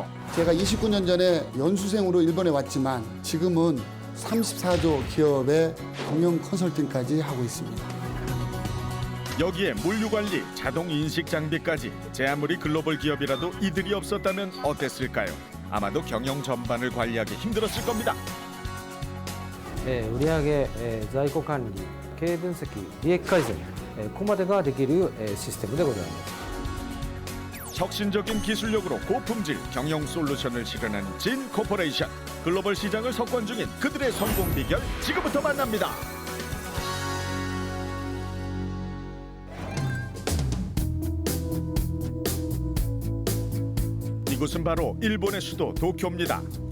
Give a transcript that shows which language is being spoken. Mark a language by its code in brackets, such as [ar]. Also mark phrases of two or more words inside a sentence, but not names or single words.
[ko] 제가 29년 전에 연수생으로 일본에 왔지만 지금은 34조 기업의 경영 컨설팅까지 하고 있습니다. 여기에 물류관리, 자동 인식 장비까지 제 아무리 글로벌 기업이라도 이들이 없었다면 어땠을까요? 아마도 경영 전반을 관리하기 힘들었을 겁니다. [ja] 売上、在庫管理、経営分析、利益改善、ここまでができる、システムでございます。 [ko] 혁신적인 기술력으로 고품질 경영 솔루션을 실현한 진 코퍼레이션. 글로벌 시장을 석권 중인 그들의 성공 비결 지금부터 만납니다. 이곳은 바로 일본의 수도 도쿄입니다.